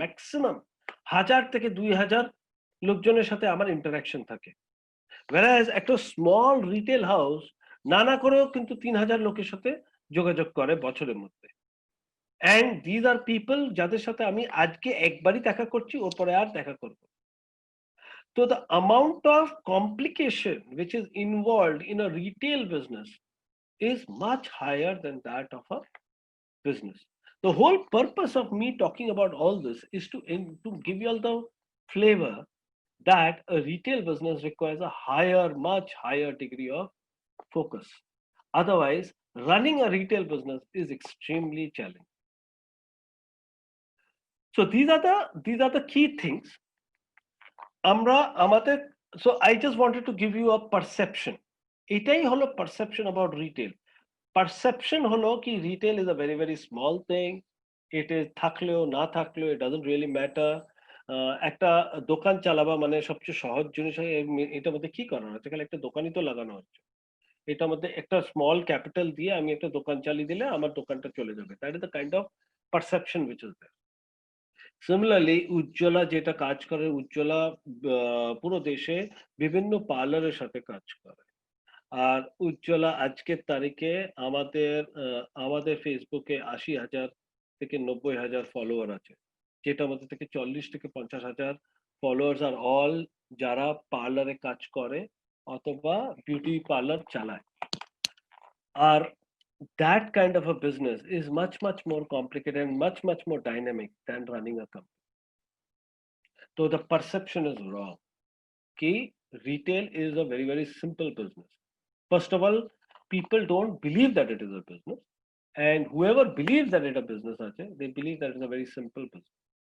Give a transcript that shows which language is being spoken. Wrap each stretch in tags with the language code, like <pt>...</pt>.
<bn>Maximum 1000 থেকে 2000 লোকজনের সাথে আমার ইন্টারাকশন থাকে। whereas একটা স্মল রিটেল হাউস নানা করেও কিন্তু 3000 লোকের সাথে যোগাযোগ করে বছরের মধ্যে।</bn> <en>and these are people</en> <bn>যাদের সাথে আমি আজকে একবারই দেখা করছি, ওর পরে আর দেখা করব।</bn> <en>So the amount of complication which is involved in a retail business is much higher than that of a business. The whole purpose of me talking about all this is to give you all the flavor that a retail business requires a much higher degree of focus. Otherwise, running a retail business is extremely challenging. So these are the key things.</en> <bn>আমরা আমাদের</bn> <en>so I just wanted to give you a perception.</en> <bn>এটাই হলো</bn> <en>perception about retail. Perception</en> <bn>হলো কি</bn> <en>retail is a very very small thing. It is</en> <bn>থাকলেও না থাকলেও</bn> <en>it doesn't really matter.</en> <bn>একটা দোকান চালাবা মানে সবচেয়ে সহজ জিনিস হয় এটার মধ্যে কি করানো হচ্ছে খালি একটা দোকানই তো লাগানো হচ্ছে এটার মধ্যে একটা স্মল ক্যাপিটাল দিয়ে আমি একটা দোকান চালিয়ে দিলে আমার দোকানটা চলে যাবে</bn> <en>that is the kind of perception which is there</en> <bn>similarly Ujjwala যেটা কাজ করে উজ্জ্বলা পুরো দেশে বিভিন্ন পার্লারের সাথে কাজ করে আর উজ্জ্বলা আজকের তারিখে আমাদের ফেসবুকে ৮০,০০০ থেকে ৯০,০০০ ফলোয়ার আছে যেটা মধ্যে থেকে ৪০ থেকে ৫০,০০০ ফলোয়ার্স আর অল যারা পার্লারে কাজ করে অথবা বিউটি পার্লার চালায়</bn> <en>আর that kind of a business is much more complicated and much more dynamic than running a company. So the perception is wrong. Ki retail is a very very simple business. First of all, people don't believe that it is a business, and whoever believes that it is a business, they believe that it is a very simple business.</en>